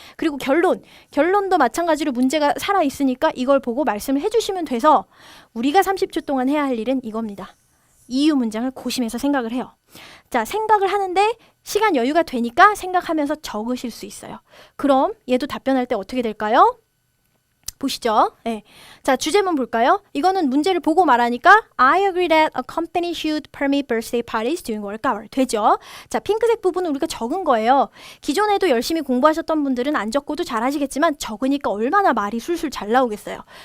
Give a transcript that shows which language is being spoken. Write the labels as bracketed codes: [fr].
[ko] 그리고 결론도 마찬가지로 문제가 살아있으니까 이걸 보고 말씀을 해주시면 돼서 우리가 30초 동안 해야 할 일은 이겁니다. 이유 문장을 고심해서 생각을 해요. 자, 생각을 하는데 시간 여유가 되니까 생각하면서 적으실 수 있어요. 그럼 얘도 답변할 때 어떻게 될까요? 보시죠. 네. 자, 주제문 볼까요? 이거는 문제를 보고 말하니까 [en] I agree that a company should permit birthday parties during work hour. [ko] 되죠? 자, 핑크색 부분은 우리가 적은 거예요. 기존에도 열심히 공부하셨던 분들은 안 적고도 잘 하시겠지만 적으니까 얼마나 말이 술술 잘 나오겠어요.